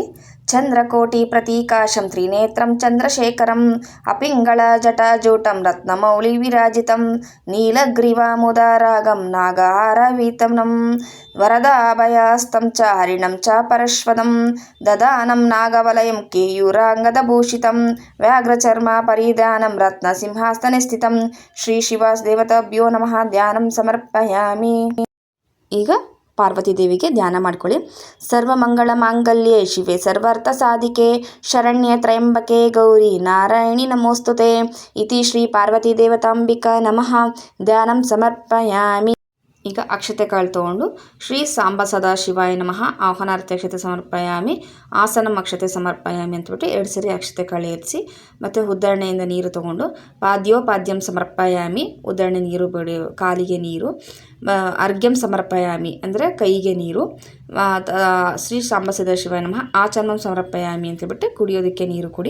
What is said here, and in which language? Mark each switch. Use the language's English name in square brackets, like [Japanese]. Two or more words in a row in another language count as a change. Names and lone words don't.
[Sanskrit] ಚಂದ್ರಕೋಟಿ ಪ್ರತೀಕಾಶಂ ತ್ರಿನೇತ್ರಂ ಚಂದ್ರಶೇಖರಂ ಅಪಿಂಗಳ ಜಟಾಜೂಟಂ ರತ್ನಮೌಳಿ ವಿರಾಜಿತಂ ನೀಲಗ್ರೀವಾಮುದಾರಾಗಂ ನಾಗಹಾರವೀತಂ ವರದಾಭಯಾಸ್ತಂ ಚ ಹರಿಣಂ ಚ ಪರಶ್ವದಂ ದದಾನಂ ನಾಗವಲಯಂ ಕೇಯೂರಾಂಗದಭೂಷಿತಂ ವ್ಯಾಘ್ರಚರ್ಮ ಪರಿಧಾನಂ ರತ್ನ ಸಿಂಹಾಸನೆ ಸ್ಥಿತಂ ಶ್ರೀ ಶಿವ ದೇವತಾಭ್ಯೋ ನಮಃ ಧ್ಯಾನಂ ಸಮರ್ಪಯಾಮಿ. [Kannada] ಈಗ ಪಾರ್ವತಿ ದೇವಿಗೆ ಧ್ಯಾನ ಮಾಡ್ಕೊಳ್ಳಿ. [Sanskrit] ಸರ್ವಮಂಗಳ ಮಾಂಗಲ್ಯೆ ಶಿವೆ ಸರ್ವಾರ್ಥ ಸಾಧಿಕೆ ಶರಣ್ಯ ತ್ರಯಂಬಕೆ ಗೌರಿ ನಾರಾಯಣಿ ನಮೋಸ್ತುತೆ ಇತಿ ಶ್ರೀ ಪಾರ್ವತಿ ದೇವತಾಂಬಿಕಾ ನಮಃ ಧ್ಯಾನಂ ಸಮರ್ಪಯಾಮಿ. [Kannada] ಈಗ ಅಕ್ಷತೆ ಕಾಳು ತೊಗೊಂಡು [Sanskrit] ಶ್ರೀ ಸಾಂಬ ಸದಾಶಿವಾಯ ನಮಃ ಆಹ್ವಾನಾರ್ಥಿ ಅಕ್ಷತೆ ಸಮರ್ಪಯಾಮಿ ಆಸನಂ ಅಕ್ಷತೆ ಸಮರ್ಪಯಾಮಿ [Kannada] ಅಂತಬಿಟ್ಟು 2 ಸರಿ ಅಕ್ಷತೆ ಕಾಳು ಏರಿಸಿ ಮತ್ತು ಉದ್ದರಣೆಯಿಂದ ನೀರು ತೊಗೊಂಡು [Sanskrit] ಪಾದ್ಯೋಪಾದ್ಯಂ ಸಮರ್ಪಯಾಮಿ [Kannada] ಉದ್ದರಣೆ ನೀರು ಬಿಡಿ ಕಾಲಿಗೆ ನೀರು [Sanskrit] ಅರ್ಘ್ಯಂ ಸಮರ್ಪಯಾಮಿ [Kannada] ಅಂದರೆ ಕೈಗೆ ನೀರು [Sanskrit] ಶ್ರೀ ಸಾಂಬ ಸದಾಶಿವಾಯ ನಮಃ ಆಚಮನಂ ಸಮರ್ಪಯಾಮಿ [Kannada] ಅಂತೇಳ್ಬಿಟ್ಟು ಕುಡಿಯೋದಕ್ಕೆ ನೀರು ಕುಡಿ.